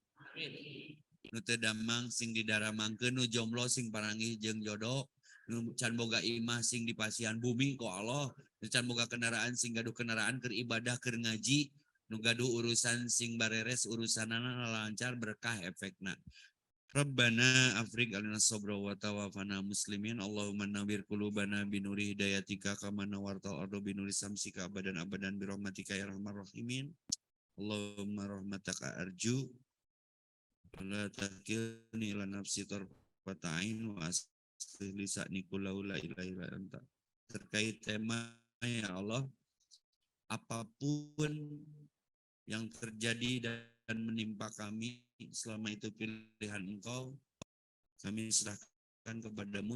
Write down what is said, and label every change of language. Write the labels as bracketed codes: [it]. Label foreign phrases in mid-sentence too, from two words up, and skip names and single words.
[su] Nu teu damang sing didaramangkeun, nu jomblo sing parangi jeung jodoh, can boga imah sing di pasian bumi ku Allah, can boga kendaraan sing gaduh kendaraan keur ibadah keur ngaji, nu gaduh urusan sing bareres urusanana lancar berkah efekna. [ar] ربنا أفرغ علينا صبرا وتوفنا مسلمين اللهم نور قلوبنا بنور هدايتك كما نورت الأرض بنور شمسك أبدا أبدا برحمتك يا أرحم الراحمين. اللهم رحمتك أرجو ولا تكلني إلى نفسي طرفة عين ولساني كله لا إله إلا أنت. [id] Terkait tema [ar] يا الله, [id] apapun yang terjadi dan menimpa kami selama itu pilihan Engkau, kami serahkan kepadamu.